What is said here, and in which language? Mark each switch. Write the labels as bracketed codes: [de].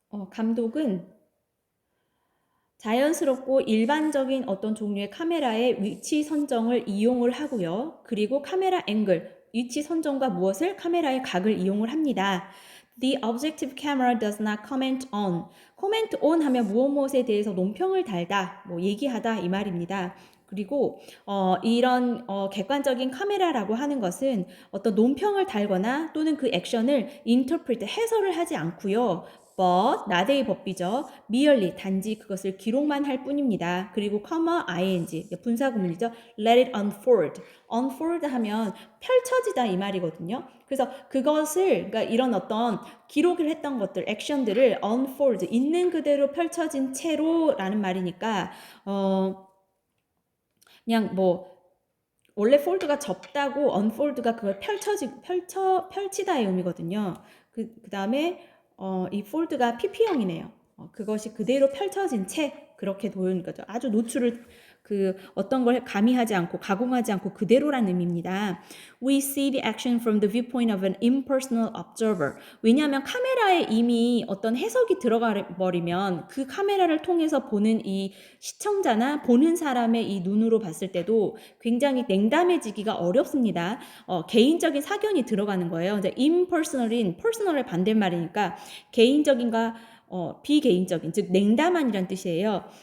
[ko] 감독은 자연스럽고 일반적인 어떤 종류의 카메라의 위치 선정을 이용을 하고요. 그리고 카메라 앵글, 위치 선정과 무엇을? 카메라의 각을 이용을 합니다. [en] The objective camera does not comment on. [ko] comment on 하면 무엇에 대해서 논평을 달다, 뭐 얘기하다 이 말입니다. 그리고 이런 객관적인 카메라라고 하는 것은 어떤 논평을 달거나 또는 그 액션을 interpret, 해설을 하지 않고요. but, 나대의 법비죠. merely, 단지 그것을 기록만 할 뿐입니다. 그리고 ing, 분사구문이죠. [en] let it unfold. [ko] unfold 하면 펼쳐지다 이 말이거든요. 그래서 그것을, 그러니까 이런 어떤 기록을 했던 것들, 액션들을 unfold, 있는 그대로 펼쳐진 채로 라는 말이니까 그냥 뭐 원래 fold가 접다고 unfold가 그걸 펼치다의 의미거든요. 그 다음에 이 fold가 pp형이네요. 그것이 그대로 펼쳐진 채 그렇게 보이는 거죠. 아주 노출을 어떤 걸 가미하지 않고 가공하지 않고 그대로란 의미입니다. [en] We see the action from the viewpoint of an impersonal observer. [ko] 왜냐하면 카메라에 이미 어떤 해석이 들어가 버리면 그 카메라를 통해서 보는 이 시청자나 보는 사람의 이 눈으로 봤을 때도 굉장히 냉담해지기가 어렵습니다. 개인적인 사견이 들어가는 거예요. 이제 impersonal인 personal의 반대말이니까 개인적인가 비개인적인, 즉 냉담한이란 뜻이에요.